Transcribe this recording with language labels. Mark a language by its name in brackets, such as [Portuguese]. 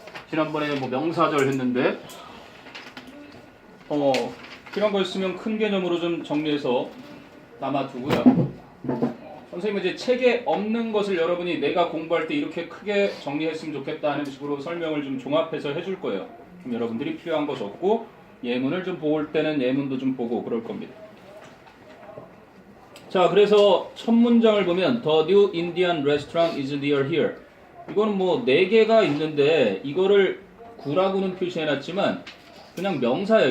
[Korean] 지난번에 뭐 명사절 했는데 필요한 거 있으면 큰 개념으로 좀 정리해서 남아두고요. 선생님은 이제 책에 없는 것을 여러분이 내가 공부할 때 이렇게 크게 정리했으면 좋겠다 하는 식으로 설명을 좀 종합해서 해줄 거예요. 그럼 여러분들이 필요한 것 없고 예문을 좀 볼 때는 예문도 좀 보고 그럴 겁니다. 자, 그래서 첫 문장을 보면 [English] The new Indian restaurant is near here. [Korean] 이거는 뭐 4개가 있는데 이거를 구라고는 표시해놨지만 그냥 명사예요.